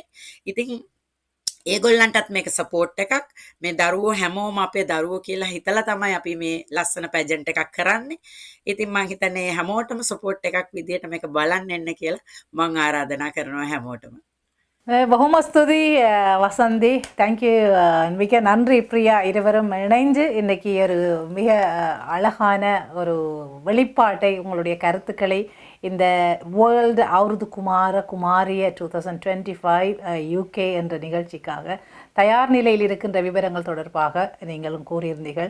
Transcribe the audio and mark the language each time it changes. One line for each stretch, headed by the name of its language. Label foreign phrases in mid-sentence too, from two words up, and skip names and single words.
Sinhala: ඉතින් ඒගොල්ලන්ටත් මේක සපෝට් එකක්. මේ දරුවෝ හැමෝම අපේ දරුවෝ කියලා හිතලා තමයි අපි මේ ලස්සන පැජන්ට් එකක් කරන්නේ. ඉතින් මම හිතන්නේ හැමෝටම සපෝට් එකක් විදියට මේක බලන්න එන්න කියලා මම ආරාධනා කරනවා හැමෝටම. බොහොම ස්තුதி வசந்தி. தேங்க்யூ.
Tamil: மிக நன்றி பிரியா. இருவரும் இணைஞ்சு இன்னைக்கு ஒரு மிக அழகான ஒரு வெளிப்பாட்டை உங்களுடைய கருத்துக்களை இந்த வேர்ல்டு அவருது குமாரிய 2025 UK என்ற நிகழ்ச்சிக்காக தயார் நிலையில் இருக்கின்ற விவரங்கள் தொடர்பாக நீங்களும் கூறியிருந்தீர்கள்.